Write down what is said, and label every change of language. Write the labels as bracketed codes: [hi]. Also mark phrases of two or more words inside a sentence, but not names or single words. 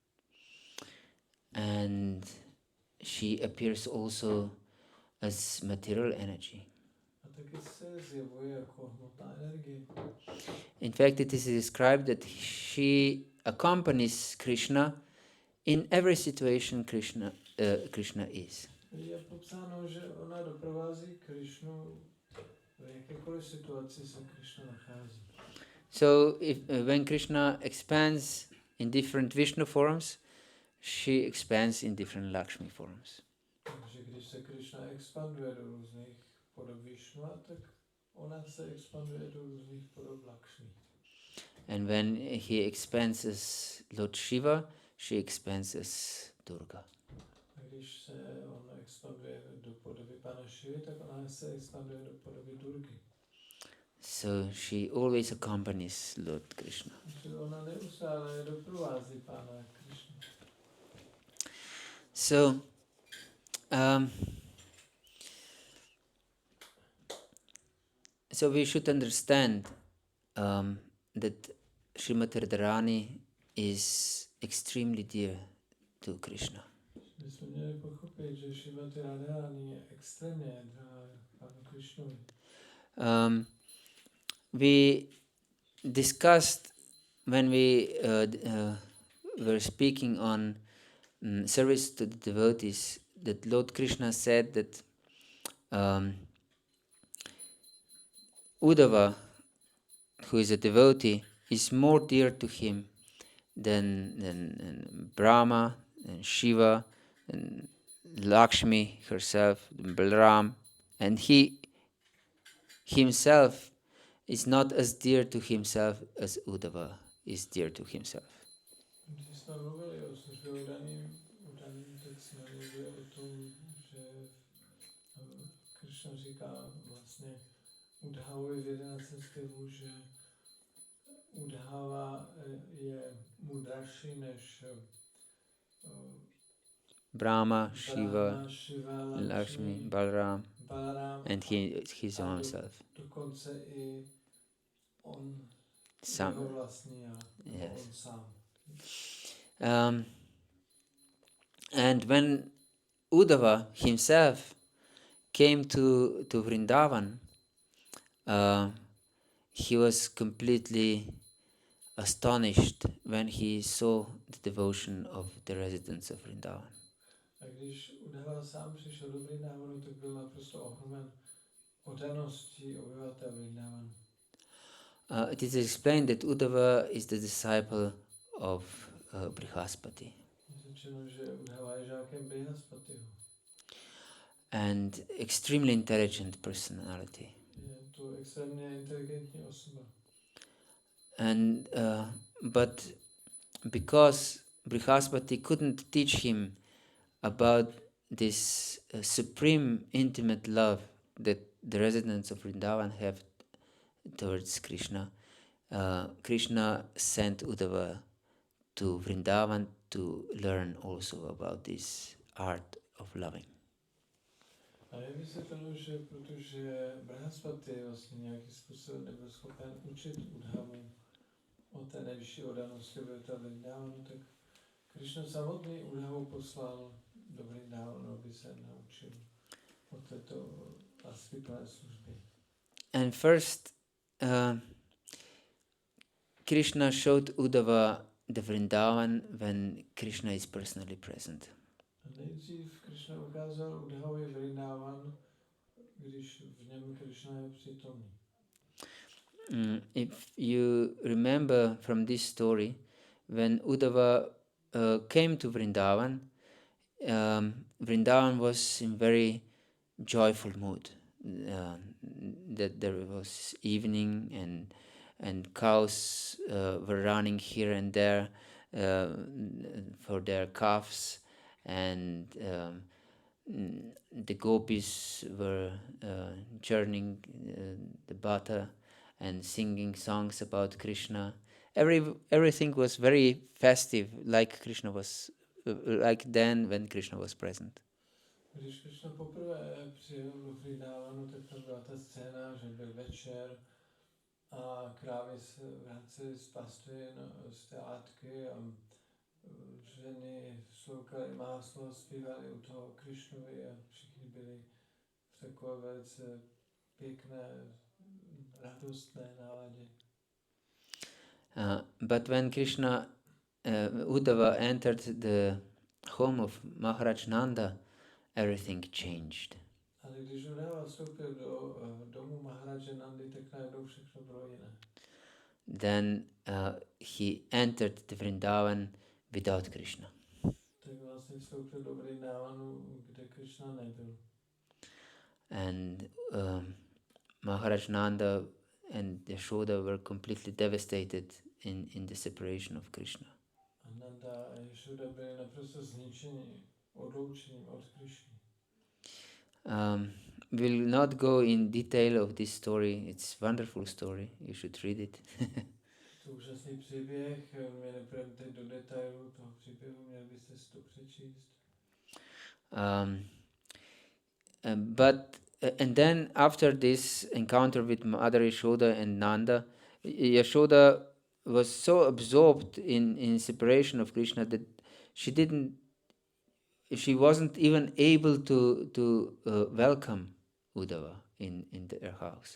[en] And she appears also as material energy. [cs] A taky se zjevuje jako hmotná energie. [en] In fact, it is described that she accompanies Krishna in every situation Krishna is. [cs] Je popsáno, že ona doprovází Krishnu v jakékoliv situaci se Krishna nachází. [en] So when Krishna expands in different Vishnu forms, she expands in different Lakshmi forms. [cs] Takže když se Krishna expanduje do různých podob Vishnu, tak ona se expanduje do různých podob Lakshmi. [en] And when he expands as Lord Shiva, she expands as Durga. [cs] A když se on expanduje do podoby Pana Šivy, tak ona se expanduje do podoby Durgy. [en] So she always accompanies Lord Krishna. [cs] Takže ona neustále doprovází Pána Krishna. [en] So so we should understand that Srimati Radharani is extremely dear to Krishna. [cs] My jsme měli pochopit, že Srimati Radharani je extrémně drahá Pánu Krishnovi. [en] We discussed when we were speaking on service to the devotees that Lord Krishna said that Uddhava, who is a devotee, is more dear to him than Brahma, and Shiva, and Lakshmi herself, and Balaram, and he himself is not as dear to himself as Uddhava is dear to himself. [cs] Když jsme mluvili o udaným, tak jsme mluvili o tom, že Krishna říká vlastně Uddhavovi v 11. zpěvu, že Uddhava je mudrajší než Brahma, Shiva, Shiva, Lakshmi, Balaram, Balaram [en] and his own self. [cs] Dokonce i on, Sam. jeho vlastní já, Yes. on sám. [en] And when Uddhava himself came to Vrindavan, he was completely astonished when he saw the devotion of the residents of Vrindavan. [cs] A když Uddhava sám přišel do Vrindavanu, tak byl naprosto ohromen oddaností obyvatel Vrindavanu. [en] It is explained that Uddhava is the disciple of Brihaspati. [cs] Řečeno, že Uddhava je žákem Brihaspatiho. [en] And extremely intelligent personality. [cs] Je to extrémně inteligentní osoba. [en] And but because Brihaspati couldn't teach him about this supreme intimate love that the residents of Vrindavan have towards Krishna, Krishna sent Uddhava to Vrindavan to learn also about this art of loving. [cs] A je vysvětleno, že protože Brihaspati vlastně nějakým způsobem nebyl schopen učit Uddhavu o té nejvyšší oddanosti obyvatel Vrindavanu, tak Krishna samotný Uddhavu poslal do Vrindavanu, aby se naučil o této láskyplné službě. [en] And first, Krishna showed Uddhava the Vrindavan when Krishna is personally present. [cs] A nejdřív Krishna ukázal Uddhavovi Vrindavan, když v něm Krishna je přítomný. [en] If you remember from this story, when Uddhava came to Vrindavan, Vrindavan was in very joyful mood. That there was evening and cows were running here and there for their calves, and the gopis were churning the butter and singing songs about Krishna. Everything was very festive, like Krishna was, like then when Krishna was present. [cs] Když Krishna poprvé přijel do Vrindavanu, tak tam byla ta scéna, že byl večer a krávy se vracely z pastvin, z té látky a ženy sloukali máslo, zpívali u toho Krishnovi a všichni byli v takové velice pěkné, radostné náladě. [en] But when Krishna, Uddhava entered the home of Maharaj Nanda, everything changed. [cs] Ale když Uddhava vstoupil do domu Maharaja Nandy, tak najednou všechno bylo jiné. [en] Then he entered the Vrindavan without Krishna. [cs] Tak vlastně vstoupil do Vrindavanu, kde Krishna nebyl. [en] And Maharaj Nanda and Yashoda were completely devastated in the separation of Krishna. [cs] A Nanda a Yashoda byli naprosto zničeni odloučením od Krishny. [en] We'll not go in detail of this story. It's a wonderful story. You should read it. [cs] To je úžasný příběh, my nepůjdeme teď do detailu toho příběhu, měli byste si to přečíst. [en] And then after this encounter with Mother Yashoda and Nanda, Yashoda was so absorbed in separation of Krishna that she wasn't even able to welcome Uddhava in their house.